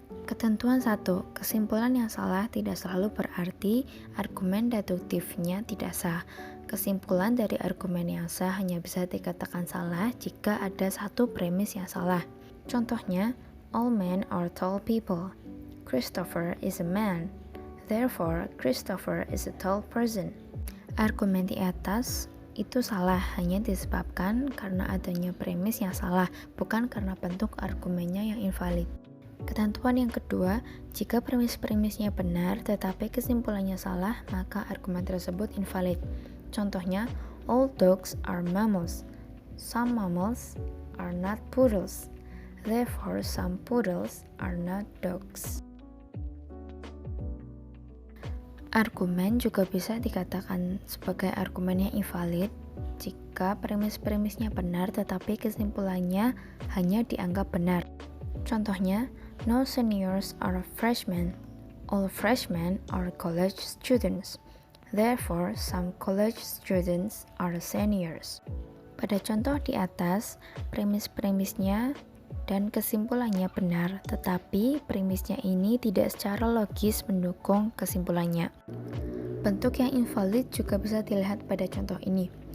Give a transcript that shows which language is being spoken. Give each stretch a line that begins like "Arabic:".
Indonesian: Ketentuan 1. Kesimpulan yang salah tidak selalu berarti argumen deduktifnya tidak sah. Kesimpulan dari argumen yang sah hanya bisa dikatakan salah jika ada satu premis yang salah.
English: Contohnya, all men are tall people. Christopher is a man. Therefore, Christopher is a tall person.
Indonesian: Argumen di atas itu salah hanya disebabkan karena adanya premis yang salah, bukan karena bentuk argumennya yang invalid. Ketentuan yang kedua, jika premis-premisnya benar tetapi kesimpulannya salah, maka argumen tersebut invalid.
English: Contohnya, all dogs are mammals. Some mammals are not poodles. Therefore, some poodles are not dogs.
Indonesian: Argumen juga bisa dikatakan sebagai argumen yang invalid jika premis-premisnya benar tetapi kesimpulannya hanya dianggap benar.
English: Contohnya, no seniors are freshmen. All freshmen are college students. Therefore, some college students are seniors.
Indonesian: Pada contoh di atas, premis-premisnya dan kesimpulannya benar, tetapi premisnya ini tidak secara logis mendukung kesimpulannya. Bentuk yang invalid juga bisa dilihat pada contoh ini.